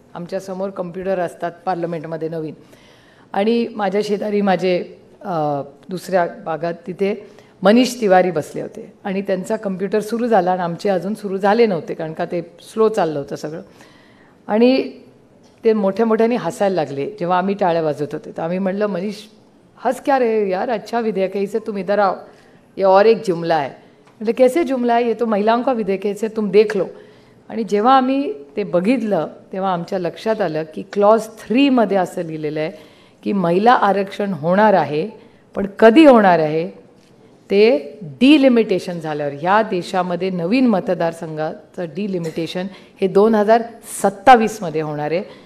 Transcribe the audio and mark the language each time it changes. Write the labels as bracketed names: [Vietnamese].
[Marathi] आमच्यासमोर computer असतात पार्लमेंटमध्ये नवीन. आणि माझ्या शेजारी माझे दुसऱ्या भागात तिथे मनीष तिवारी बसले होते आणि त्यांचा कम्प्युटर सुरू झाला आणि आमचे अजून सुरू झाले नव्हते, कारण का ते स्लो चाललं होतं सगळं. आणि ते मोठ्या मोठ्याने हसायला लागले जेव्हा आम्ही टाळ्या वाजवत होते. तर आम्ही म्हटलं, [Hindi] मनीष हंस क्या रहे यार, अच्छा विधेयक है, इसे तुम इधर आओ, ये और एक जुमला है. मतलब कैसे जुमला है, ये तो महिलाओं का विधेयक है, इसे तुम देख लो. [Marathi] आणि जेव्हा आम्ही ते बघितलं तेव्हा आमच्या लक्षात आलं की क्लॉज 3 मध्ये असं लिहिलेलं आहे की महिला आरक्षण होणार आहे, पण कधी होणार आहे ते डिलिमिटेशन झाल्यावर. ह्या देशामध्ये नवीन मतदारसंघाचं डिलिमिटेशन हे 2027 मध्ये होणार आहे.